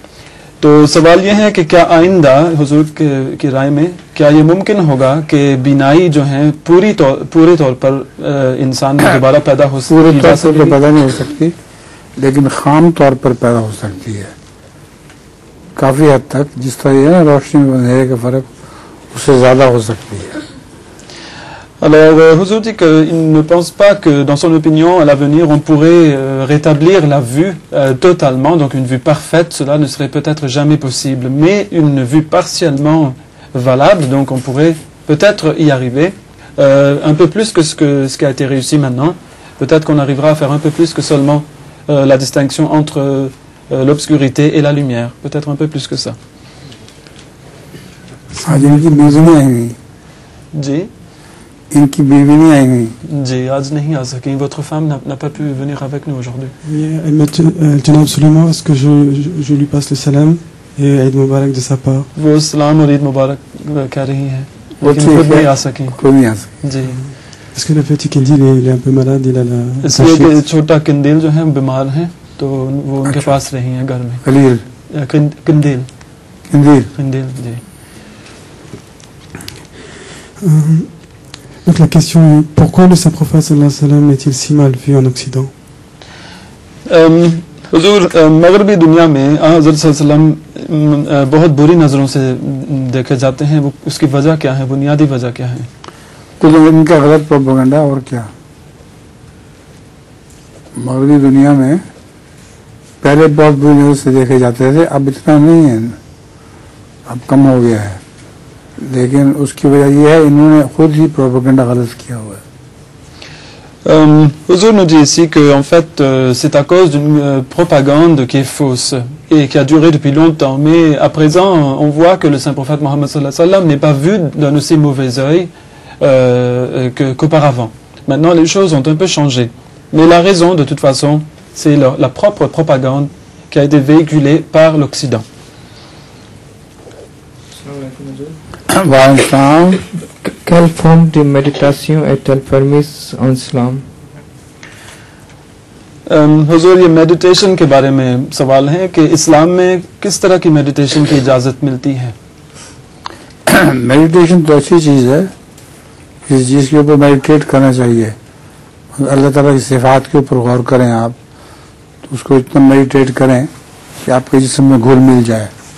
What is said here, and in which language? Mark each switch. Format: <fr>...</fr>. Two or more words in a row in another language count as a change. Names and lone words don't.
<ur>تو سوال یہ ہے کہ کیا آئندہ حضور کی رائے میں کیا یہ ممکن ہوگا کہ بینائی جو ہے پورے طور پر انسان میں دوبارہ پیدا ہو سکتی ہے? پورے طور پر پیدا نہیں ہو سکتی، لیکن خام طور پر پیدا ہو سکتی ہے کافی حد تک. جس طرح ہے نا روشنی میں اندھیرے کا فرق، اس سے زیادہ ہو سکتی ہے.</ur> <fr>Alors, Huzour dit qu'il ne pense pas que, dans son opinion, à l'avenir, on pourrait rétablir la vue totalement, donc une vue parfaite, cela ne serait peut-être jamais possible, mais une vue partiellement valable, donc on pourrait peut-être y arriver, un peu plus que ce qui a été réussi maintenant. Peut-être qu'on arrivera à faire un peu plus que seulement la distinction entre l'obscurité et la lumière, peut-être un peu plus que ça.</fr> <ur>जी ان کی بیوی نہیں آئی ہوئی جی، آج نہیں آ سکی.</ur> <fr>Votre femme n'a pas pu venir avec nous aujourd'hui. Elle tenait absolument à ce que je lui passe le salam et</fr> <ar>عید مبارک</ar> <fr>de sa part.</fr> <ur>وہ سلام اور عید مبارک کہہ رہی ہے، لیکن خود نہیں آ سکی. خود نہیں آ سکی जी,</ur> <fr>parce que le petit Kindil il est un peu malade, il a la</fr> <ur>اس لیے چھوٹا کندل جو ہے بیمار ہیں، تو وہ ان کے پاس رہی ہیں گھر میں. कलील किंदिल किंदिल کندل جی.</ur> <fr>Donc la question est, pourquoi le saint prophète</fr> <ar>صلی اللہ علیہ وسلم</ar> <fr>est-il si mal vu en Occident?</fr> <ur>حضور، مغربی دنیا میں حضرت</ur> <ar>صلی اللہ علیہ وسلم</ar> <ur>بہت بری نظروں سے دیکھے جاتے ہیں. وہ اس کی وجہ کیا ہے، بنیادی وجہ کیا ہے? کچھ ان کا غلط پروپیگنڈا اور کیا۔ مغربی دنیا میں پہلے بہت بری نظر سے دیکھے جاتے تھے، اب اتنا نہیں ہے، اب کم ہو گیا ہے، لیکن اس کی وجہ یہ ہے انہوں نے خود ہی پروپیگنڈا غلط کیا ہوا ہے.</ur> <fr>Huzour nous dit ici que en fait c'est à cause d'une propagande qui est fausse et qui a duré depuis longtemps, mais à présent on voit que le saint prophète Mohammed</fr> <ar>صلی اللہ علیہ وسلم</ar> <fr>n'est pas vu d'un aussi mauvais œil qu'auparavant. Maintenant les choses ont un peu changé, mais la raison de toute façon c'est la propre propagande qui a été véhiculée par l'Occident. Quelle forme de méditation est-elle permise en islam?</fr> <ur>حضور، یہ میڈیٹیشن کے بارے میں سوال ہے کہ اسلام میں کس طرح کی میڈیٹیشن کی اجازت ملتی ہے? میڈیٹیشن تو اچھی چیز ہے، اس چیز کے اوپر میڈیٹیٹ کرنا چاہیے. اللہ تعالیٰ کی صفات کے اوپر غور کریں آپ، تو اس کو اتنا میڈیٹیٹ کریں کہ آپ کے جسم میں گھل مل جائے.</ur>